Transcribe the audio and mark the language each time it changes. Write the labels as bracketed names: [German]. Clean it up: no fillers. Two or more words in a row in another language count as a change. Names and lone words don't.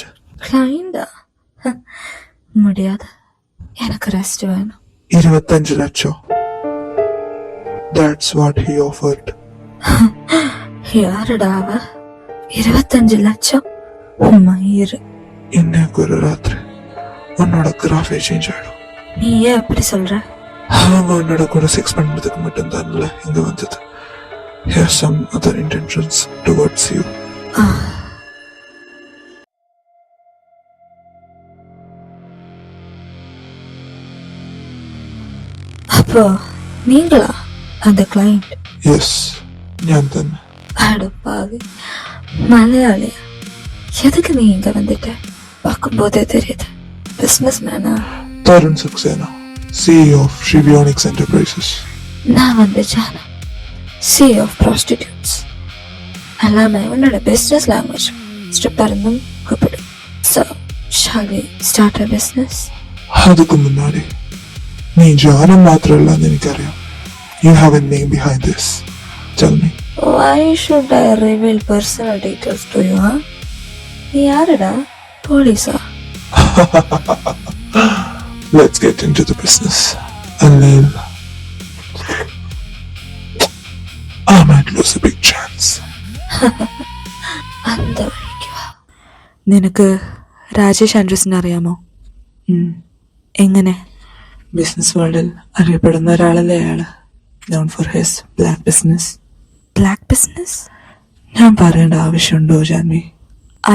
[Tamil] கிளைண்டா? முடியாது, எனக்கு ரெஸ்ட் வேணும். 25 லட்சம். [English] That's what he offered. [Tamil] யாருடா அவ? 25 லட்சம்? மயிறு. இன்னைக்கு ஒரு ராத்திரி உன்னோட [English] graph change [Tamil] ஆயிடும். நீ ஏன் அப்படி சொல்ற? அவங்க உன்னோட கூட செக்ஸ் பண்ணுறதுக்கு மட்டும்தான்ல இங்க வந்தது. [English] Have some other intentions towards you. [Tamil] அப்போ நீங்களா அந்த கிளைண்ட்? [Malayalam] Yes, ഞാൻ തന്നെ. [Tamil] அடப்பாவி, மலையாளியா? எதுக்கு நீ இங்க வந்துட்ட? பார்க்கும்போதே தெரியுது பிசினஸ் மேனா. [Malayalam] തരുൺ സക്സേന, [English] CEO of Shivionics Enterprises. [Tamil] நான் வந்து ஜானா, [English] CEO of Prostitutes. [Tamil] எல்லாமே உன்னோட [English] business language. [Tamil] ஸ்ட்ரிப்பர் இருந்தும் கூப்பிடு. [English] So, shall we start a business? [Tamil] அதுக்கு முன்னாடி நீ ஜானம் [Malayalam] മാത്രമല്ലെന്ന് എനിക്കറിയാം. [English] You have a name behind this. Tell me. Why should I reveal personal details to you, huh? [Tamil] நீ யாருடா? போலீஸா? [English] Let's get into the business. Anil, I might lose a big chance. [Malayalam] அந்த വഴിക്ക് വാ. നിനക്ക് രാജേഷ് ആൻഡ്രൂസിനെ അറിയാമോ? എങ്ങനെ? ബിസിനസ് വേൾഡിൽ അറിയപ്പെടുന്ന ഒരാളല്ലേ അയാള്. [English] known for his black business. black business? [Malayalam] ഞാൻ പറയേണ്ട ആവശ്യമുണ്ടോ ജാൻവി?